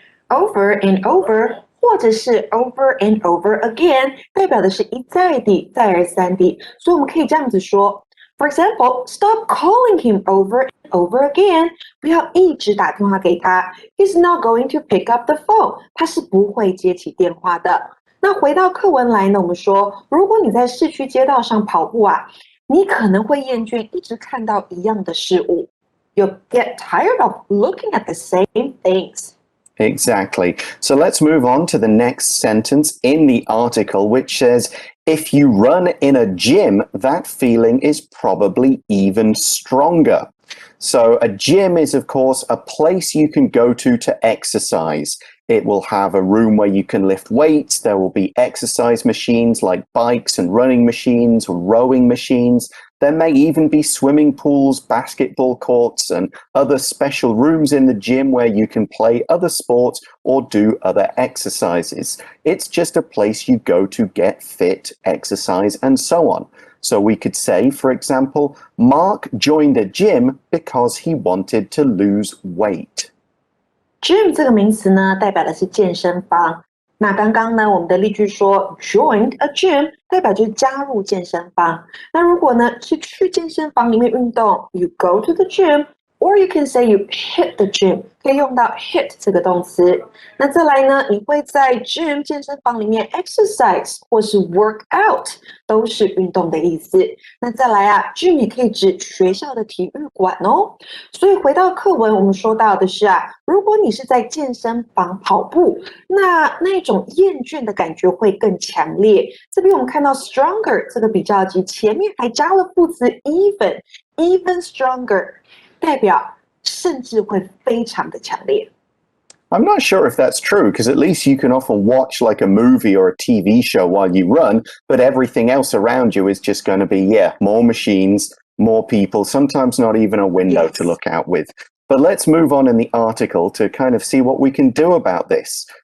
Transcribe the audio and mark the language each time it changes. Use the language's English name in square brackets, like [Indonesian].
[English] Over and over [Chinese] 或者是 [English] over and over again [Chinese] 代表的是一再地再而三地，所以我们可以这样子说 [English] For example, stop calling him over and over again. [Chinese] 不要一直打电话给他 [English] He's not going to pick up the phone. [Chinese] 他是不会接起电话的。那回到课文来呢，我们说如果你在市区街道上跑步啊，你可能会厌倦一直看到一样的事物 [English] You'll get tired of looking at the same things. Exactly. So let's move on to the next sentence in the article, which says, if you run in a gym, that feeling is probably even stronger. So a gym is, of course, a place you can go to exercise. It will have a room where you can lift weights. There will be exercise machines like bikes and running machines, rowing machines. There may even be swimming pools, basketball courts, and other special rooms in the gym where you can play other sports or do other exercises. It's just a place you go to get fit, exercise, and so on. So we could say, for example, Mark joined a gym because he wanted to lose weight. [Chinese] Gym 这个名词呢，代表的是健身房。那刚刚呢，我们的例句说 [English] joined a gym [Chinese] 代表就是加入健身房。那如果呢是去健身房里面运动 [English] you go to the gym [Chinese] or you can say you hit the gym 可以用到 hit 这个动词。那再来呢，你会在 gym 健身房里面 exercise 或是 work out 都是运动的意思。那再来啊 gym 也可以指学校的体育馆哦。所以回到课文，我们说到的是啊，如果你是在健身房跑步，那种厌倦的感觉会更强烈。这边我们看到 stronger 这个比较级前面还加了副词 even stronger 代表甚至会非常的强烈。 [English] I'm not sure if that's true, because at least you can often watch like a movie or a TV show while you run, but everything else around you is just going to be, more machines, more people, sometimes not even a window to look out with. But let's move on in the article to kind of see what we can do about this.